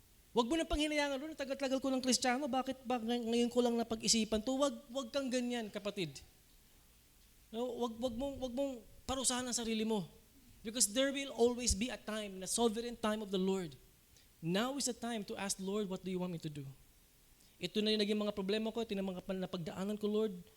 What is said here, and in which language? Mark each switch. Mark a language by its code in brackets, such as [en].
[tl] Huwag mo na panghinayangan, Lord, tagal-tagal ko ng Kristiyano, bakit ba ngayon ko lang napag-isipan to? Huwag kang ganyan, kapatid. No, wag mong parusahan ang sarili mo. [en] Because there will always be a time, a sovereign time of the Lord. Now is the time to ask, Lord, what do you want me to do? [tl] Ito na yung naging mga problema ko, ito na mga napagdaanan ko, Lord.